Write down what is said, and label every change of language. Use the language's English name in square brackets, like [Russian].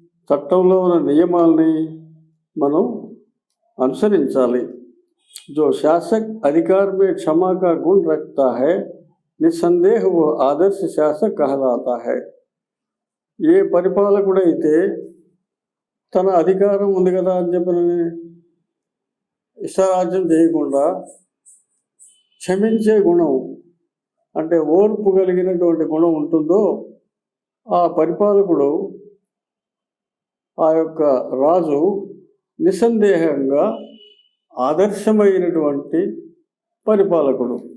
[Telugu] చట్టంలో ఉన్న నియమాల్ని మనం అనుసరించాలి. [Hindi] जो शासक अधिकार में क्षमा का गुण रखता है, निस्संदेह वो आदर्श शासक कहलाता है. [Telugu] ఏ పరిపాలకుడైతే తన అధికారం ఉంది కదా అని చెప్పని ఇష్టారాజ్యం చేయకుండా క్షమించే గుణం, అంటే ఓర్పు కలిగినటువంటి గుణం ఉంటుందో ఆ పరిపాలకుడు, ఆ యొక్క రాజు నిస్సందేహంగా ఆదర్శమైనటువంటి పరిపాలకుడు.